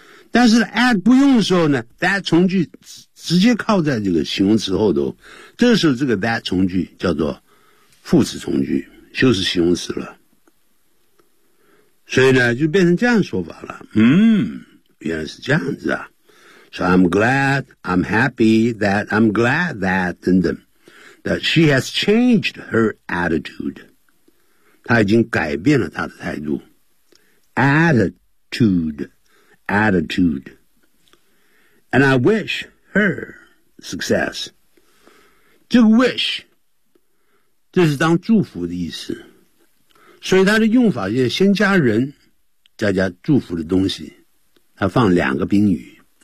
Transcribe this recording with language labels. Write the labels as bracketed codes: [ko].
[zh] 但是 at 不用的时候呢， that 从句直接靠在这个形容词后头，这时候这个 that 从句叫做副词从句，就是形容词了。所以呢就变成这样说法了。原来是这样子啊。 [en] So I'm glad, I'm happy that, I'm glad that, 等等。 That she has changed her attitude. [zh] 她已经改变了她的态度。 [en] Attitude. And I wish her success. [zh] To wish,这是当祝福的意思，所以它的用法就是先加人，再加祝福的东西，它放两个宾语。